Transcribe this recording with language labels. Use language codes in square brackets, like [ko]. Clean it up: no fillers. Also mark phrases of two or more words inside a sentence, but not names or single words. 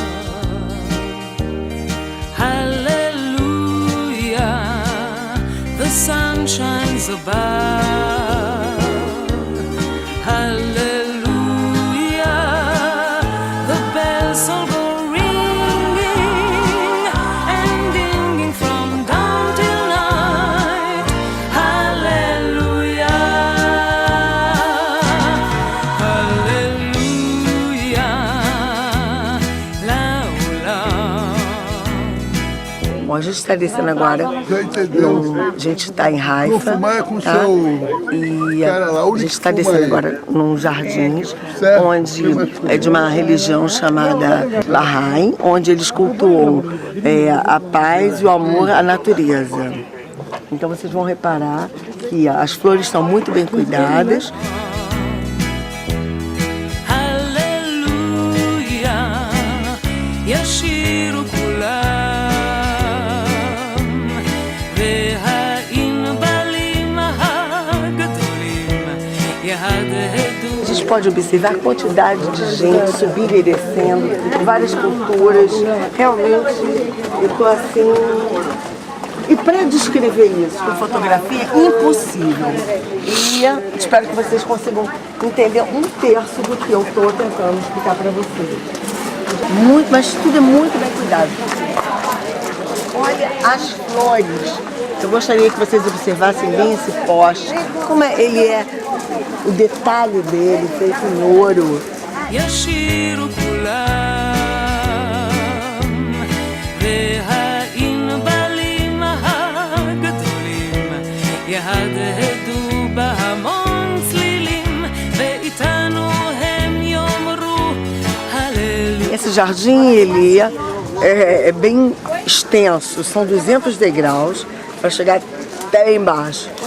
[en] Hallelujah, the sun shines above. Hallelujah, the bells all go ringing and dinging from dawn till night. Hallelujah, hallelujah, [pt] Bom, a gente está descendo agora, a gente está em Haifa, tá? E a gente está descendo agora num jardim, onde é de uma religião chamada Bahá'í, onde eles cultuam a paz e o amor à natureza. Então vocês vão reparar que as flores estão muito bem cuidadas. [he] ישירו כולם והענבלים הגדולים יהדהדו. [pt] A gente pode observar a quantidade de gente subindo e descendo, várias culturas. Realmente, eu estou assim. E para descrever isso com fotografia é impossível. E espero que vocês consigam entender um terço do que eu estou tentando explicar para vocês. Muito, mas tudo é muito bem cuidado. Olha as flores. Eu gostaria que vocês observassem bem esse poste. Como ele é, o detalhe dele feito em ouro. [he] ישירו כולם והענבלים הגדולים יהדהדו בהמון צלילים ואיתנו הם יאמרו הללויה. [pt] Esse jardim, ele é bem extenso, são 200 degraus para chegar até embaixo.